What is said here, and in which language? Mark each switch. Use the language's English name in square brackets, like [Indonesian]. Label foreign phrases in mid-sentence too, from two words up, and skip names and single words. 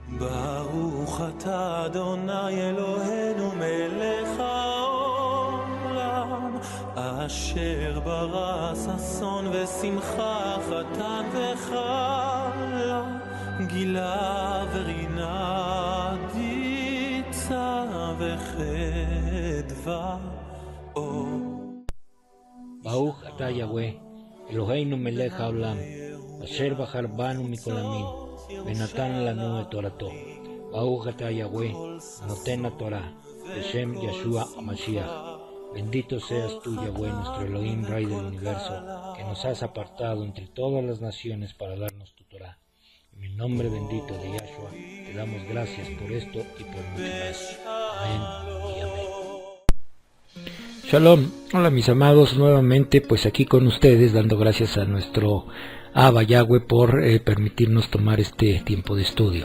[Hebrew] ברוך אתה אדוני אלוהינו מלך העולם אשר ברא ששון ושמחה חתן וכלה גילה ורינה דיצה וחדווה ברוך אתה יהוה אלוהינו מלך העולם אשר בחר בנו מכל עמים ונתן לנו את תורתו. ברוך אתה Yahweh, נותן התורה, בשם Yeshua Mashiach. [Spanish] Bendito seas tú, Yahweh, nuestro Elohim, Rey del universo, que nos has apartado entre todas las naciones para darnos tu Torah. En el nombre bendito de Yahshua, te damos gracias por esto y por mucho más. Amén y amén. Shalom, hola mis amados, nuevamente pues aquí con ustedes, dando gracias a nuestro Abba Yahweh por permitirnos tomar este tiempo de estudio.